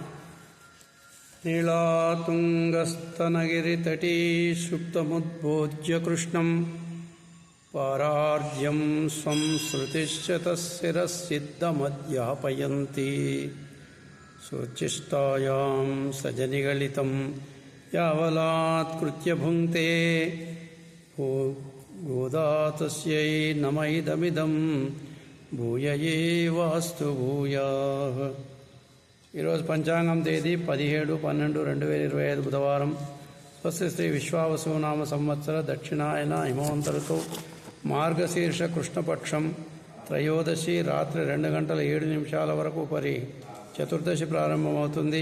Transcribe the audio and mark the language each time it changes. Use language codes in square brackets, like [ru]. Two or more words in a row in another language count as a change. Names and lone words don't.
[sa] नीलातुङ्गस्तनगिरितटी सुप्तमुद्बोध्य कृष्णं पारार्ज्यं स्वं श्रुतिश्च तस्शिरःसिद्धमध्यापयन्ति सुचिष्टायां सजनिगलितं यावलात्कृत्य भुङ्क्ते गोदा तस्यै नम इदमिदं భూయయే వాస్తు భూయా। [te] ఈరోజు పంచాంగం తేదీ 17/12/2025 బుధవారం। స్వస్తి శ్రీ విశ్వావసునామ సంవత్సర దక్షిణాయన హిమవంత ఋతువు మార్గశీర్ష కృష్ణపక్షం త్రయోదశి రాత్రి 2:07 వరకు పరి చతుర్దశి ప్రారంభమవుతుంది।